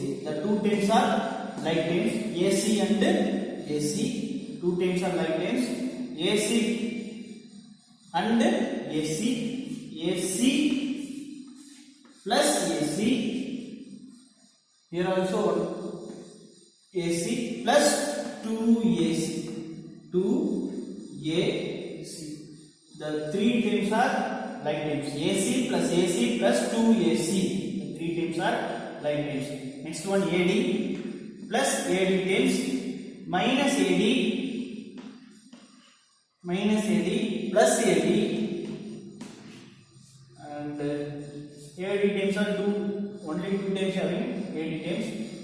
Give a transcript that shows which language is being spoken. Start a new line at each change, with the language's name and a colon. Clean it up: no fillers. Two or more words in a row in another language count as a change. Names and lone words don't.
English: The two terms are like terms. AC and AC. Two terms are like terms. AC and AC. AC plus AC. Here also AC plus 2AC. 2AC. The three terms are like terms. AC plus 2AC. The three terms are like terms. Next one AD plus AD terms minus AD plus AD, and AD terms are only two terms having AD terms.